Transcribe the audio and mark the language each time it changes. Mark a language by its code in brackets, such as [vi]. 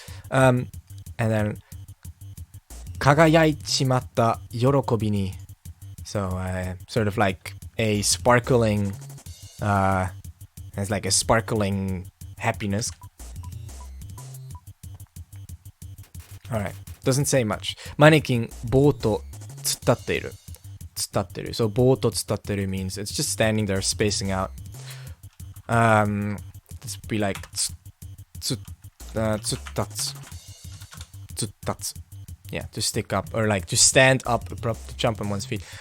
[en] And then [ja] 輝いちまった喜びに. [en] So sort of like a sparkling, it's like a sparkling happiness. Alright, doesn't say much. [ja] マネキン、棒と突っ立っている。突っ立ってる。 [en] So [ja] 棒と突っ立ってる [en] means it's just standing there spacing out. Let's be like 突っ立つ。 [ja] 突っ立つ. [en] Yeah, to stick up, or like to stand up, to jump on one's feet.